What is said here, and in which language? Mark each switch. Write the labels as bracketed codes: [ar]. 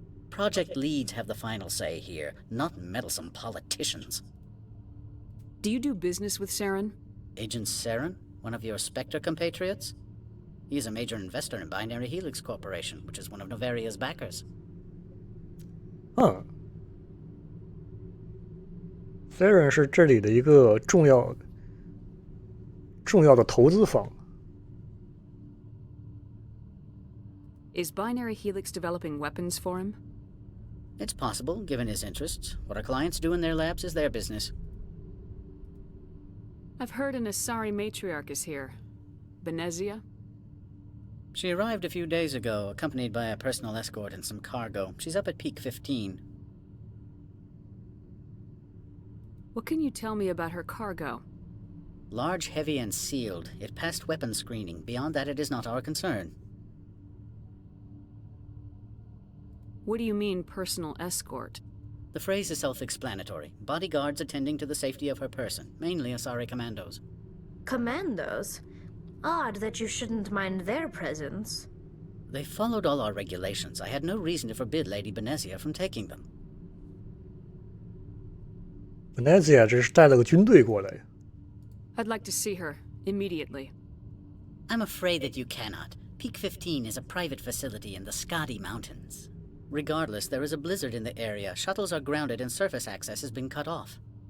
[en] Project leads have the final say here, not meddlesome politicians. Do you do business with Saren? Agent Saren? One of your Spectre compatriots? He is a major investor in Binary Helix Corporation, which is one of Noveria's backers. [zh] Saren 是这里的一个重要的投资方。 [en] Is Binary Helix developing weapons for him? It's possible, given his interests. What our clients do in their labs is their business. I've heard an Asari matriarch is here. Benezia? She arrived a few days ago, accompanied by a personal escort and some cargo. She's up at Peak 15. What can you tell me about her cargo? Large, heavy, and sealed. It passed weapons screening. Beyond that, it is not our concern. What do you mean, personal escort? The phrase is self-explanatory. Bodyguards attending to the safety of her person, mainly Asari commandos. Commandos? Odd that you shouldn't mind their presence. They followed all our regulations. I had no reason to forbid Lady Benezia from taking them. [zh] Benezia 这是带了个军队过来。 [en] I'd like to see her, immediately. I'm afraid that you cannot. Peak 15 is a private facility in the Scotty Mountains. Regardless, there is a blizzard in the area. Shuttles are grounded and surface access has been cut off.